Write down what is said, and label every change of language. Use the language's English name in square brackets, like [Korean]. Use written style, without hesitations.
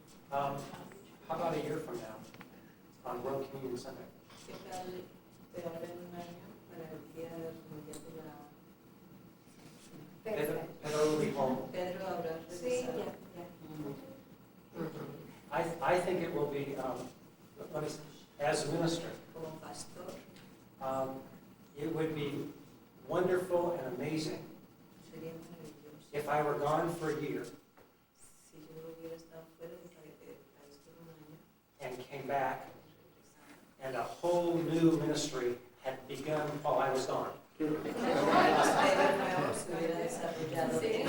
[English] How about a year from now, on World Communion Sunday? [Spanish] ¿Qué tal de ahora en un año para el día mundial de la... [English] Pedro will be home. [Spanish] Pedro habrá Sí, regresado. ya. [English] I think it will be, as a minister, [Spanish] Como pastor, [English] it would be wonderful and amazing [Spanish] sería maravilloso. [English] if I were gone for a year [Spanish] Si yo hubiera estado fuera del país por un año, [English] and came back and a whole new ministry had begun while I was gone. [Spanish] el ministerio nuevo se hubiera desarrollado.